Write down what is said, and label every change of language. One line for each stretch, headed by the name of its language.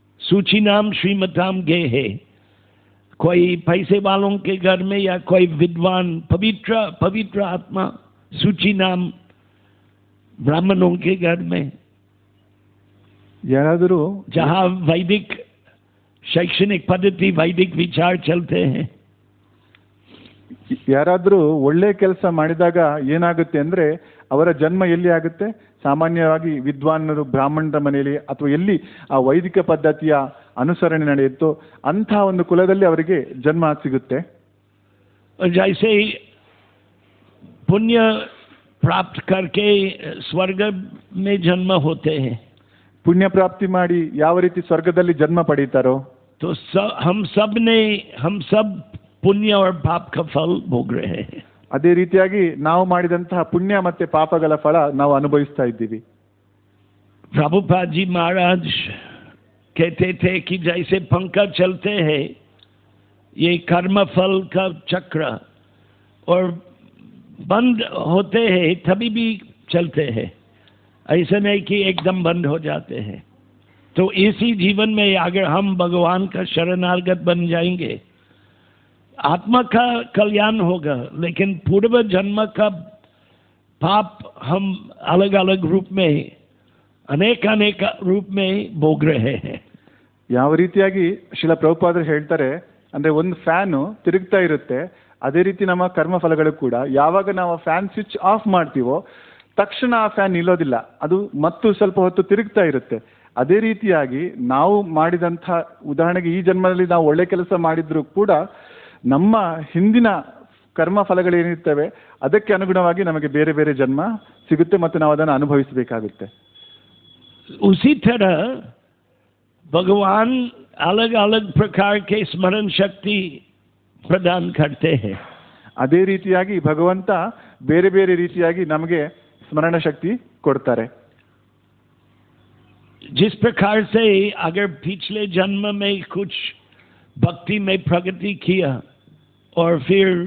Hindi: सूची नाम श्रीमताम गे है. कोई पैसे वालों के घर में या कोई विद्वान पवित्र आत्मा सूची नाम ब्राह्मणों के घर में,
Kannada: ಯಾರಾದರೂ
Hindi: जहाँ वैदिक शैक्षणिक पद्धति वैदिक विचार चलते हैं.
Kannada: ಯಾರಾದರೂ ಒಳ್ಳೆ ಕೆಲಸ ಮಾಡಿದಾಗ ಏನಾಗುತ್ತೆ ಅಂದ್ರೆ ಅವರ ಜನ್ಮ ಎಲ್ಲಿ ಆಗುತ್ತೆ, ಸಾಮಾನ್ಯವಾಗಿ ವಿದ್ವಾನರು ಬ್ರಾಹ್ಮಣರ ಮನೆಯಲ್ಲಿ ಅಥವಾ ಎಲ್ಲಿ ಆ ವೈದಿಕ ಪದ್ಧತಿಯ ಅನುಸರಣೆ ನಡೆಯುತ್ತೋ ಅಂಥ ಒಂದು ಕುಲದಲ್ಲಿ ಅವರಿಗೆ ಜನ್ಮ ಸಿಗುತ್ತೆ.
Hindi: जैसे पुण्य प्राप्त करके स्वर्ग में जन्म होते हैं,
Kannada: ಪುಣ್ಯ ಪ್ರಾಪ್ತಿ ಮಾಡಿ ಯಾವ ರೀತಿ ಸ್ವರ್ಗದಲ್ಲಿ ಜನ್ಮ ಪಡೀತಾರೋ,
Hindi: तो हम सब पुण्य और पाप का फल भोग रहे हैं.
Kannada: ಅದೇ ರೀತಿಯಾಗಿ ನಾವು ಮಾಡಿದಂತಹ ಪುಣ್ಯ ಮತ್ತೆ ಪಾಪಗಳ ಫಲ ನಾವು ಅನುಭವಿಸ್ತಾ ಇದ್ದೀವಿ.
Hindi: प्रभुपाद जी महाराज कहते थे कि जैसे पंखा चलते हैं ये कर्म फल का चक्र, और बंद होते हैं तभी भी चलते हैं, ऐसा नहीं कि एकदम बंद हो जाते हैं. तो इसी जीवन में अगर हम भगवान का शरणागत बन जाएंगे आत्मा का कल्याण होगा, लेकिन पूर्व जन्म का पाप हम अलग अलग रूप में अनेक रूप में भोग रहे हैं.
Kannada: ಯಾವ ರೀತಿಯಾಗಿ ಶಿಲ ಪ್ರಭುಪಾದರು ಹೇಳ್ತಾರೆ ಅಂದ್ರೆ ಒಂದು ಫ್ಯಾನು ತಿರುಗ್ತಾ ಇರುತ್ತೆ, ಅದೇ ರೀತಿ ನಮ್ಮ ಕರ್ಮ ಫಲಗಳು ಕೂಡ ಯಾವಾಗ ನಾವು ಫ್ಯಾನ್ ಸ್ವಿಚ್ ಆಫ್ ಮಾಡ್ತೀವೋ ತಕ್ಷಣ ಆ ಫ್ಯಾನ್ ನಿಲ್ಲೋದಿಲ್ಲ, ಅದು ಮತ್ತು ಸ್ವಲ್ಪ ಹೊತ್ತು ತಿರುಗ್ತಾ ಇರುತ್ತೆ. ಅದೇ ರೀತಿಯಾಗಿ ನಾವು ಮಾಡಿದಂಥ, ಉದಾಹರಣೆಗೆ ಈ ಜನ್ಮದಲ್ಲಿ ನಾವು ಒಳ್ಳೆ ಕೆಲಸ ಮಾಡಿದ್ರು ಕೂಡ ನಮ್ಮ ಹಿಂದಿನ ಕರ್ಮ ಫಲಗಳೇನಿರ್ತವೆ ಅದಕ್ಕೆ ಅನುಗುಣವಾಗಿ ನಮಗೆ ಬೇರೆ ಬೇರೆ ಜನ್ಮ ಸಿಗುತ್ತೆ ಮತ್ತು ನಾವು ಅದನ್ನು ಅನುಭವಿಸಬೇಕಾಗುತ್ತೆ.
Hindi: उसी तरह भगवान अलग अलग प्रकार के स्मरण शक्ति प्रदान करते हैं.
Kannada: ಅದೇ ರೀತಿಯಾಗಿ ಭಗವಂತ ಬೇರೆ ಬೇರೆ ರೀತಿಯಾಗಿ ನಮಗೆ ಸ್ಮರಣ ಶಕ್ತಿ ಕೊಡ್ತಾರೆ.
Hindi: जिस प्रकार से अगर पिछले जन्म में कुछ भक्ति में प्रगति किया और फिर